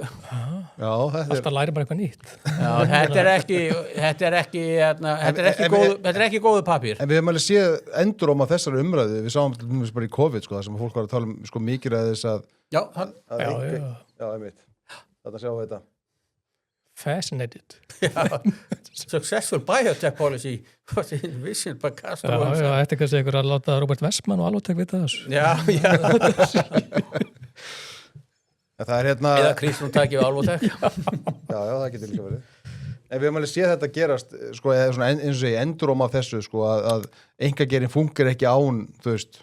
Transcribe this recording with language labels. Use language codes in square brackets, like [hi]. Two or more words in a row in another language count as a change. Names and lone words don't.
[is] Já, þetta er alltaf læri bara eitthvað nýtt. já, þetta er ekki góðu pappír. En við hefum alveg séð enduróma þessari umræðu, við sáum til dæmis bara í COVID, sko, það sem fólk var að tala sko mikið að þess að Já, já, einmitt, þetta sjáum við þetta. [en] Fascinated. successful biotech policy was envisioned by Castro. [is] Já, þetta er kannski einhver að láta Robert Westman og Alvotech vita þessu. Já. En það er hérna Eða Kristrún takið við Alvotech. Já, það getur líka verið. En við höfum alveg séð þetta gerast, sko, eða svona eins og segi, enduróma af þessu, sko, að einkageirinn funkar ekki án, þú veist,